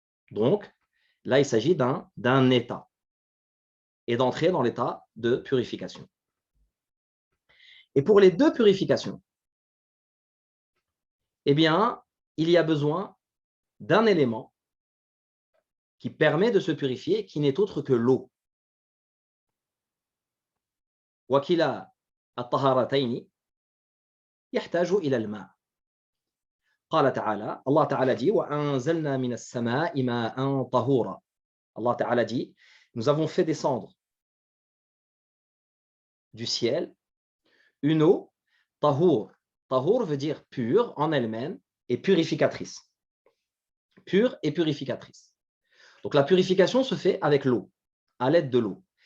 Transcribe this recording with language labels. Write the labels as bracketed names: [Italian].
[French] Donc, là, il s'agit d'un état et d'entrer dans l'état de purification. Et pour les deux purifications, eh bien, il y a besoin d'un élément qui permet de se purifier, qui n'est autre que l'eau. [Arabic] وكلا الطهارتين يحتاج إلى الماء. قال تعالى, [French] Allah Ta'ala dit [Arabic] وأنزلنا من السماء ماء طهورا. [French] Allah Ta'ala dit, nous avons fait descendre du ciel une eau tahour. Tahour veut dire pure en elle-même et purificatrice. Pure et purificatrice. Donc la purification se fait avec l'eau, à l'aide de l'eau.